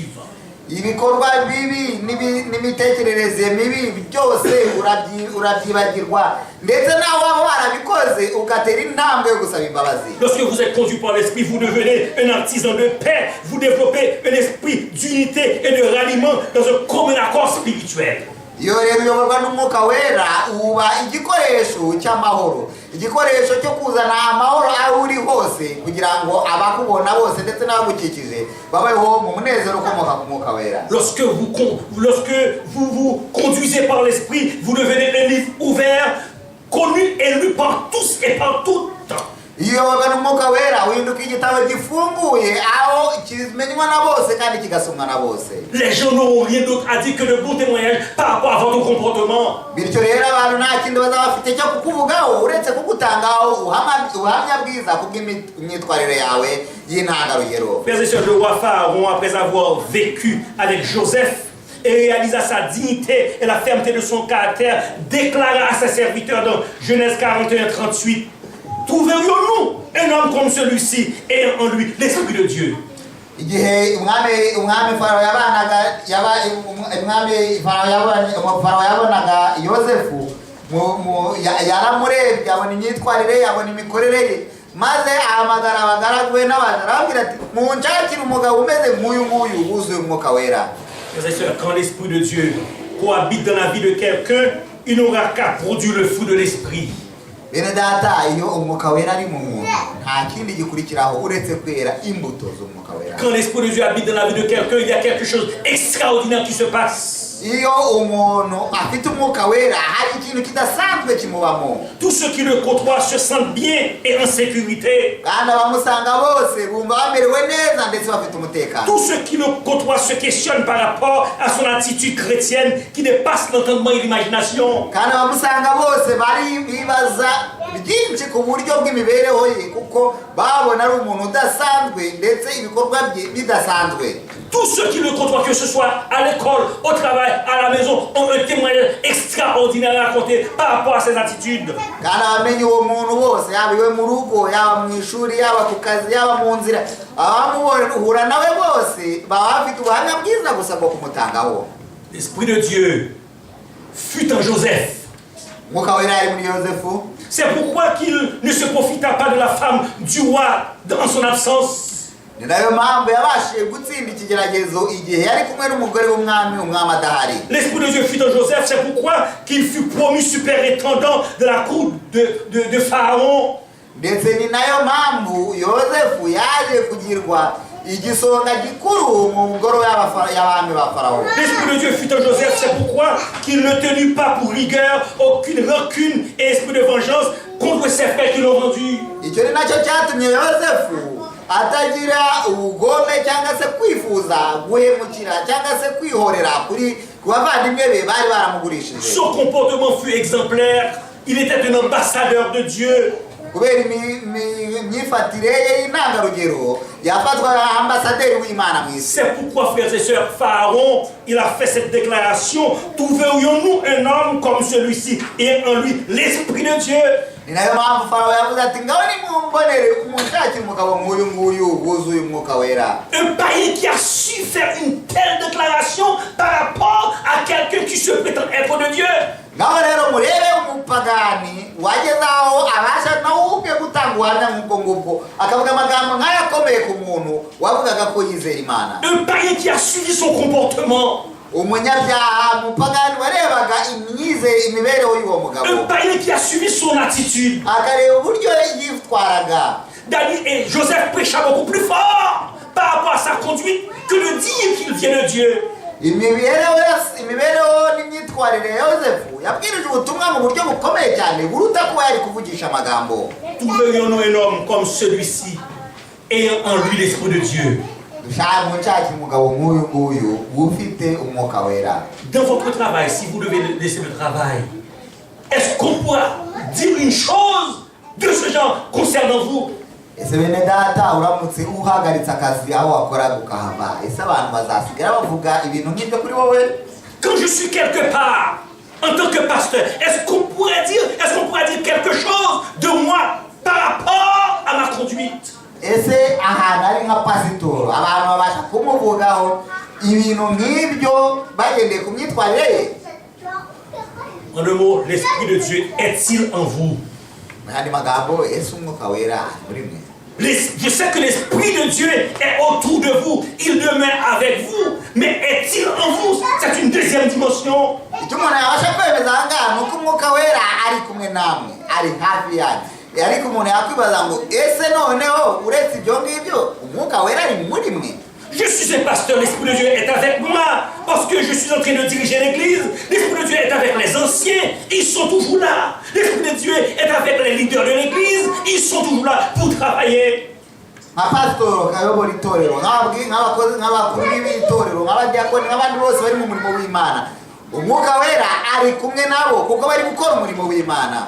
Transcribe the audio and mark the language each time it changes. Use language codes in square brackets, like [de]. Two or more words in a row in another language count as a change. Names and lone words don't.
[rw] Ibikorwa bibi n'imitekerereze mibi byose urabyibagirwa, ndetse nawe waba warabikoze ugatera intambwe yo gusaba imbabazi. [fr] Lorsque vous êtes conduit par l'esprit, vous devenez un artisan de paix, vous développez un esprit d'unité et de ralliement dans un commun accord spirituel. [rw] Iyo rero uyoborwa n'umwuka wera uba igikoresho cy'amahoro, igikoresho cyo kuzana amahoro aho uri hose kugira ngo abakubona bose ndetse n'abagukikije babeho mu munezero ukomoka ku mwuka wera. [fr] Lorsque vous vous conduisez par l'esprit, vous devenez un livre ouvert, connu et lu par tous et par toutes. [rw] Iyo uyoborwa n'umwuka wera uhinduka igitabo gifunguye aho kimenywa na bose kandi kigasomwa na bose. [fr] Les gens n'auront rien d'autre à dire que de bons témoignages par rapport à votre comportement. [rw] Bityo rero abantu nta kindi bazaba bafite cyo kukuvugaho uretse kugutangaho ubuhamya bwiza kubw'imyitwarire yawe y'intangarugero. [fr] Frères et sœurs, le roi Pharaon, après avoir vécu avec Joseph et réalisa sa dignité et la fermeté de son caractère, déclara à ses serviteurs dans Genèse 41:38, trouverions-nous un homme comme celui-ci ayant en lui l'Esprit de Dieu? [rw] Igihe umwami Farawo yabonaga Yosefu yaramurebye abona imyitwarire abona imikorere ye, maze ahamagara abagaragu be n'abantu arababwira ati munshakire umugabo umeze nk'uyu nguyu wuzuye umwuka wera. [fr] Frères et sœurs, quand l'Esprit de Dieu cohabite dans la vie de quelqu'un, il n'aura qu'à produire le fruit de l'Esprit. [rw] Bene data, iyo umwuka wera ari mu muntu nta kindi gikurikiraho uretse kwera imbuto z'umwuka wera. [fr] Quand l'Esprit de Dieu habite dans la vie de quelqu'un, il y a quelque chose d'extraordinaire qui se passe. [rw] Iyo umuntu afite umwuka wera hari ikintu kidasanzwe kimubamo. [fr] Tous ceux qui le côtoient se sentent bien et en sécurité. [rw] Kandi abamusanga bose bumva bamerewe neza ndetse bafite umutekano. [fr] Tous ceux qui le côtoient se questionnent par rapport à son attitude chrétienne qui dépasse l'entendement et l'imagination. [rw] Kandi abamusanga bose bari bibaza byinshi ku buryo bw'imibereho ye kuko babona ari umuntu udasanzwe ndetse ibikorwa bye bidasanzwe. [fr] Tous ceux qui le côtoient, que ce soit à l'école, au travail, à la maison, ont un témoignage extraordinaire à raconter par rapport à ses attitudes. [rw] Kandi abamenye uwo muntu bose, yaba iwe mu rugo, yaba mu ishuri, yaba ku kazi, yaba mu nzira, abamubona nawe bose baba bafite ubuhamya bwiza gusa bwo kumutangaho. [fr] L'Esprit de Dieu fut en Joseph. [rw] Umwuka wera yari muri Yosefu. [fr] C'est pourquoi qu'il ne se profita pas de la femme du roi dans son absence. [rw] Ni nayo mpamvu yabashije gutsinda ikigeragezo igihe yari kumwe n'umugore w'umwami adahari. [fr] L'Esprit de Dieu fut en Joseph, c'est pourquoi qu'il fut promu superintendant de la cour de Pharaon. [rw] Ndetse ni nayo mpamvu Yosefu yaje kugirwa igisonga gikuru mu ngoro y'abami ba Pharaon. [fr] L'Esprit de Dieu fut en Joseph, c'est pourquoi qu'il ne tenut pas pour rigueur aucune rancune et esprit de vengeance contre ses frères qui l'ont vendu. [rw] icyo ni nacyo cyatumye yosefu atagira ubugome cyangwa se kwifuza guhemukira cyangwa se kwihorera kuri bavandimwe be bari baramugurishije. [fr] Son comportement fut exemplaire. Il était un ambassadeur de Dieu. [rw] kubera imyifatire ye y'intangarugero yafatwaga ambasaderi w'Imana mu isi. [fr] C'est pourquoi, frères et sœurs, Pharaon, il a fait cette déclaration: trouverions-nous un homme comme celui-ci et en lui l'esprit de Dieu? [rw] ni nayo mpamvu Farawo yavuze ati ngaho nimumbonere umunshakira umugabo nk'uyu nguyu wuzuye umwuka wera. [fr] Un païen qui a su faire une telle déclaration par rapport à quelqu'un qui se prétend être de Dieu. [rw] ngaho rero murebe umupagani wageze aho abasha nawe ubwe gutanga ubuhamya nk'ubwo ngubwo akavuga amagambo nk'ayo akomeye ku muntu wavugaga ko yizera Imana. [fr] Un païen qui a suivi son comportement. [rw] umunyabyaha umupagani warebaga imibereho y'uwo mugabo. [fr] Un païen qui a suivi son attitude. [rw] akareba uburyo yitwaraga. [fr] Daniel et Joseph prêcha beaucoup plus fort par rapport à sa conduite que de dire qu'il vient de Dieu. [rw] imibereho n'imyitwarire ya Yosefu yabwirije ubutumwa mu buryo bukomeye cyane buruta kuba yari kuvugisha amagambo. [fr] Trouverions-nous un homme comme celui-ci ayant en lui l'esprit de Dieu? [rw] munshakira umugabo nk'uyu nguyu ufite umwuka wera. [fr] Dans votre travail, si vous devez laisser le travail, est-ce qu'on pourra dire une chose de ce genre concernant vous? [rw] ese bene data uramutse uhagaritse akazi aho wakoraga ukahava ese abantu bazasigara bavuga ibintu nk'ibyo kuri wowe? [fr] Quand je suis quelque part en tant que pasteur, est-ce qu'on pourrait dire quelque chose de moi par rapport à ma conduite? [rw] ese ahantu ari nka pasitoro abantu babasha kumuvugaho ibintu nk'ibyo bagendeye ku myitwarire ye? [fr] En un mot, l'esprit de Dieu est-il en vous? [rw] andi magambo ese umwuka wera muri mwe? [fr] Je sais que l'esprit de Dieu est autour de vous, il demeure avec vous, mais est-il en vous? C'est une deuxième dimension. [rw] icyo umuntu yabasha kwemeza aha ngaha ni uko umwuka wera ari kumwe namwe, ari hafi yanyu. ariko umuntu yakwibaza ngo ese noneho uretse ibyo ngibyo umwuka wera ari muri mwe? [fr] Je suis un pasteur, l'esprit de Dieu est avec moi parce que je suis en train de diriger l'église. L'esprit de Dieu est avec les anciens, ils sont toujours là. L'esprit de Dieu est avec les leaders de l'église, ils sont toujours là pour travailler. [rw] nka pasitoro kayobora itorero nk'abakozi nk'abakuru b'itorero nk'abadiyakoni n'abandi bose bari mu murimo w'Imana, umwuka wera ari kumwe nabo kuko bari gukora umurimo w'Imana.